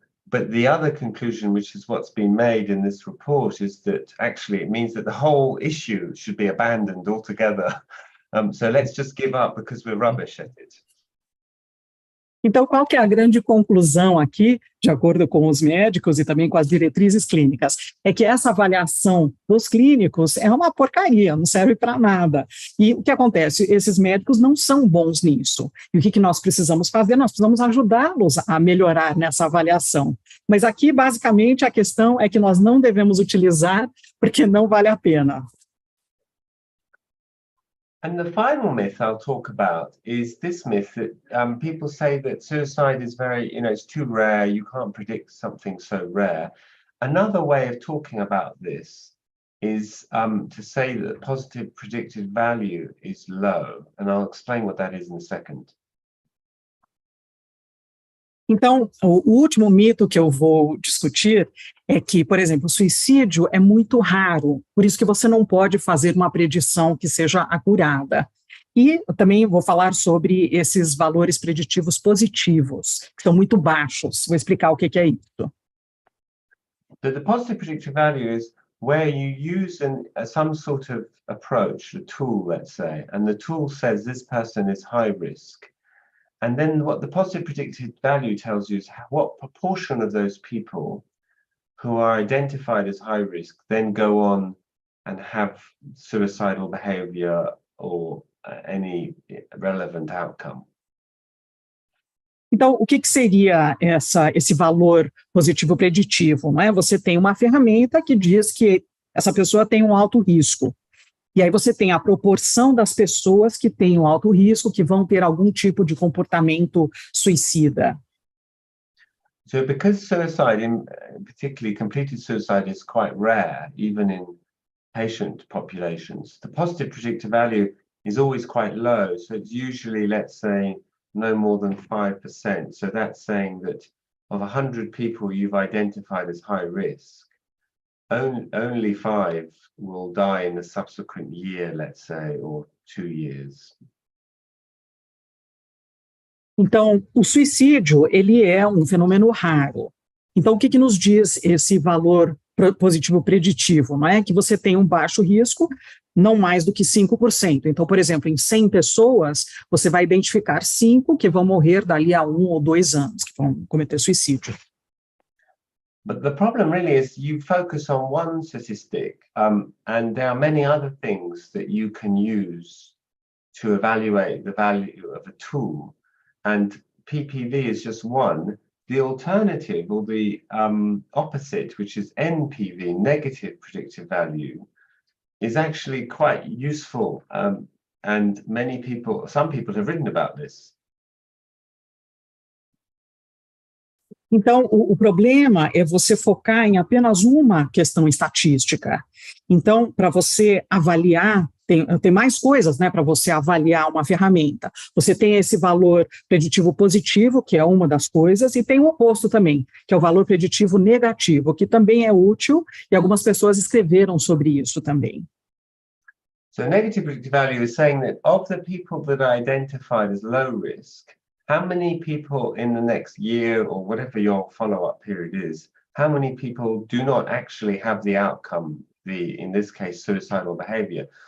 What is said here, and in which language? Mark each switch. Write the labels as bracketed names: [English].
[English] But the other conclusion, which is what's been made in this report, is that actually it means that the whole issue should be abandoned altogether. So let's just give up because we're rubbish at it. [Portuguese] Então, qual que é a grande conclusão aqui, de acordo com os médicos e também com as diretrizes clínicas? É que essa avaliação dos clínicos é uma porcaria, não serve para nada. E o que acontece? Esses médicos não são bons nisso. E o que nós precisamos fazer? Nós precisamos ajudá-los a melhorar nessa avaliação. Mas aqui, basicamente, a questão é que nós não devemos utilizar porque não vale a pena. [English] And the final myth I'll talk about is this myth that people say that suicide is very, it's too rare, you can't predict something so rare. Another way of talking about this is to say that positive predictive value is low, and I'll explain what that is in a second. [Portuguese] Então, o último mito que eu vou discutir é que, por exemplo, o suicídio é muito raro, por isso que você não pode fazer uma predição que seja acurada. E também vou falar sobre esses valores preditivos positivos, que são muito baixos. Vou explicar o que é isso. [English] So the positive predictive value is where you use some sort of approach, a tool, let's say, and the tool says this person is high risk. And then what the positive predictive value tells you is what proportion of those people who are identified as high risk then go on and have suicidal behavior or any relevant outcome. [Portuguese] Então, o que seria esse valor positivo preditivo? Não é? Você tem uma ferramenta que diz que essa pessoa tem um alto risco. E aí você tem a proporção das pessoas que têm um alto risco, que vão ter algum tipo de comportamento suicida. [English] So because suicide, particularly completed suicide, is quite rare, even in patient populations, the positive predictive value is always quite low. So it's usually, let's say, no more than 5%. So that's saying that of 100 people you've identified as high risk, only 5 will die in the subsequent year, let's say, or 2 years. [Portuguese] Então, o suicídio, ele é um fenômeno raro. Então, o que nos diz esse valor positivo preditivo? Não é que você tem um baixo risco, não mais do que 5%. Então, por exemplo, em 100 pessoas, você vai identificar 5 que vão morrer dali a 1 ou 2 anos, que vão cometer suicídio. [English] But the problem really is you focus on one statistic, and there are many other things that you can use to evaluate the value of a tool. And PPV is just one. The alternative, or the opposite, which is NPV, negative predictive value, is actually quite useful. And some people have written about this. [Portuguese] Então, o problema é você focar em apenas uma questão estatística. Então, para você avaliar tem mais coisas, né, para você avaliar uma ferramenta. Você tem esse valor preditivo positivo, que é uma das coisas, e tem o oposto também, que é o valor preditivo negativo, que também é útil, e algumas pessoas escreveram sobre isso também. [English] So negative predictive value is saying that of the people that are identified as low risk, how many people in the next year or whatever your follow-up period is, how many people do not actually have the outcome, in this case, suicidal behavior?